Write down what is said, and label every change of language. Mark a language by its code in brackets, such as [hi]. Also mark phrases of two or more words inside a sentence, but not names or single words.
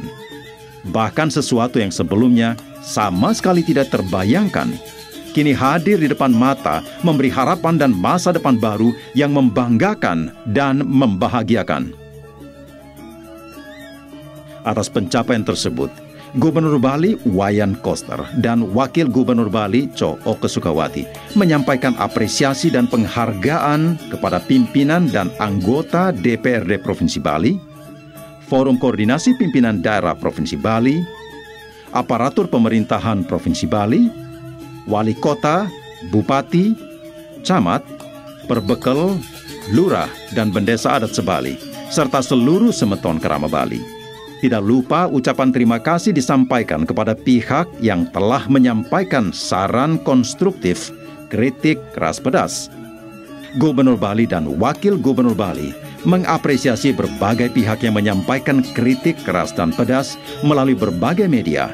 [id] Bahkan sesuatu yang sebelumnya sama sekali tidak terbayangkan, kini hadir di depan mata, memberi harapan dan masa depan baru yang membanggakan dan membahagiakan. Atas pencapaian tersebut, Gubernur Bali Wayan Koster dan Wakil Gubernur Bali Co Oke Sukawati menyampaikan apresiasi dan penghargaan kepada pimpinan dan anggota DPRD Provinsi Bali, Forum Koordinasi Pimpinan Daerah Provinsi Bali, aparatur pemerintahan Provinsi Bali, wali kota, bupati, camat, perbekel, lurah, dan bendesa adat sebali, serta seluruh semeton Kerama Bali. Tidak lupa ucapan terima kasih disampaikan kepada pihak yang telah menyampaikan saran konstruktif, kritik keras pedas. Gubernur Bali dan Wakil Gubernur Bali mengapresiasi berbagai pihak yang menyampaikan kritik keras dan pedas melalui berbagai media.